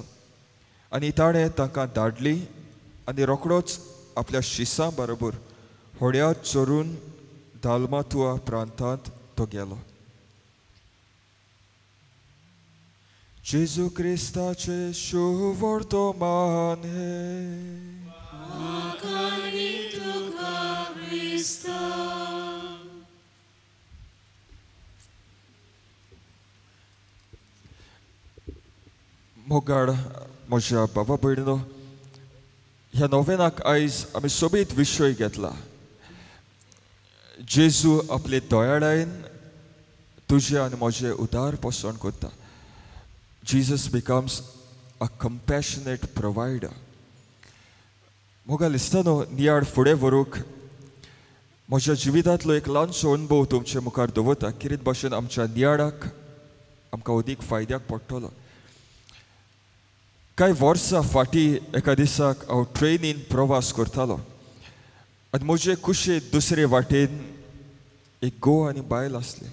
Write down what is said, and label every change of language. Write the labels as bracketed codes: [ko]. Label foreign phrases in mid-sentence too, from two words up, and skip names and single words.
[kok] आनी ताणें तांकां धाडली आनी रोखडोच आपल्या शिसां बरोबर होड्यार चोरून दालमातुआ प्रांतांत तो गेलो. जेजू क्रिस्ताचे शुवर्तमान हे. Akani ducha Christa. मोगाड म्हज्या बाबा भयणीनो, ह्या नोवेनाक आयज आमी सोबीत विशय घेतला. जेजू आपले दोयाळायन तुजे आनी म्हजें उदार पोसण करता. [en] Jesus becomes a compassionate provider. [kok] मोगा लिस्तानो, नियाळ फुडें व्हरूंक म्हज्या जिवितांतलो एक ल्हानसो अनुभव तुमचे मुखार दवरता. कितें भाशेन आमच्या नियाळाक आमकां अदीक फायद्याक पडटलो. कांय वर्सां फाटीं एका दिसाक हांव ट्रेनीन प्रवास करतालो आनी म्हजे कुशीक दुसरे वाटेन एक घोव आनी बायल आसली.